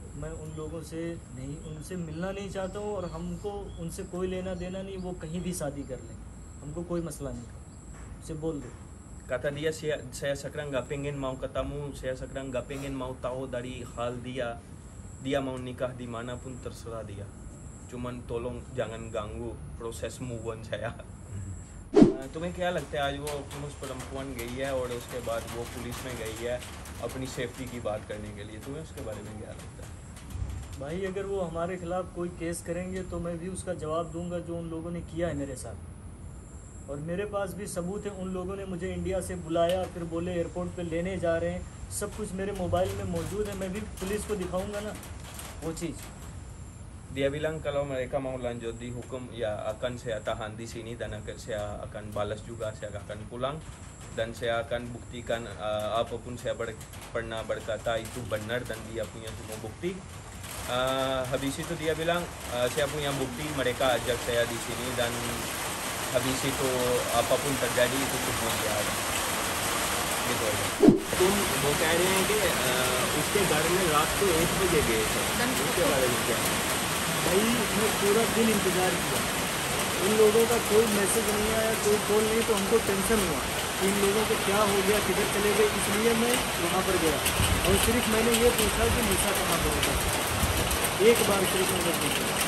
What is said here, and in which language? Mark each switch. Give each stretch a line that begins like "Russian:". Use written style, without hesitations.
Hindi: मैं उन लोगों से नहीं, उनसे मिलना नहीं चाहता हूँ, और हमको उनसे कोई लेना देना नहीं, वो कहीं भी शादी कर लें, हमको कोई मसला नहीं, उसे बोल दो.
Indonesian: Kata dia, saya sekarang nggak pengen mau ketemu, saya sekarang nggak pengen mau tahu dari hal dia. Dia mau nikah dimanapun terserah dia. Cuman tolong jangan ganggu proses move on saya.
Hindi: तुम्हें क्या लगता है आज वो उस परम्पवन गई है और उसके बाद वो पुलिस में गई है अपनी सेफ्टी की बात करने के लिए, तुम्हें उसके बारे में क्या लगता है? भाई अगर वो हमारे खिलाफ कोई केस करेंगे तो मैं भी उसका जवाब दूंगा जो उन लोगों ने किया है मेरे साथ, और मेरे पास भी सबूत है. उन लोगों ने मुझे इंडिया से बुलाया, फिर बोले एयरपोर्ट पे लेने जा रहे हैं, सब कुछ मेरे मोबाइल में मौजूद है, मैं भी पुलिस को दिखाऊंगा ना वो चीज़.
Indonesian: Dia bilang kalau mereka mau lanjut di hukum ya akan saya tahan di sini dan saya akan balas juga, saya akan pulang dan saya akan buktikan apapun saya pernah berkata itu benar dan dia punya semua bukti. Habis itu dia bilang saya punya bukti, mereka ajak saya di sini dan habis itu apapun terjadi itu semua dia ada. Gitu aja.
Hindi: तुम वो कह रहे हैं कि उसके घर में रात को 1 बजे गए थे, उसके बारे में क्या? भाई मैं पूरा दिन इंतज़ार किया, इन लोगों का कोई मैसेज नहीं आया, कोई कॉल नहीं, तो हमको टेंशन हुआ कि इन लोगों को क्या हो गया, किधर चले गए, इसलिए मैं वहाँ पर गया और सिर्फ मैंने ये पूछा कि निशा कहाँ पर होगा, एक बार सिर्फ मैंने पूछा.